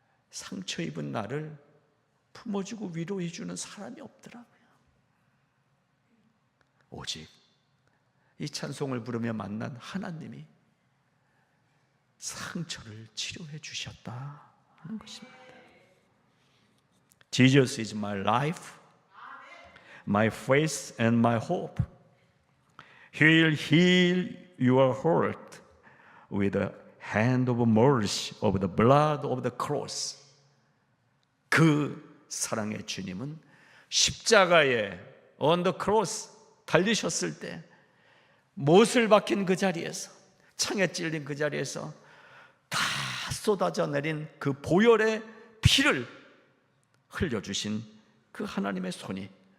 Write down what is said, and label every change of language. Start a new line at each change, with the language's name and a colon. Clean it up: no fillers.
Korean: 상처 입은 나를 품어주고 위로해주는 사람이 없더라고요. 오직 이 찬송을 부르며 만난 하나님이 상처를 치료해 주셨다 하는 것입니다.
English: Jesus is my life, my faith and my hope. He will heal your heart with the hand of mercy of the blood of the cross.
Korean: 그 사랑의 주님은 십자가에
English: on the cross
Korean: 달리셨을 때 못을 박힌 그 자리에서, 창에 찔린 그 자리에서 다 쏟아져 내린 그 보혈의 피를 흘려주신 그 하나님의 손이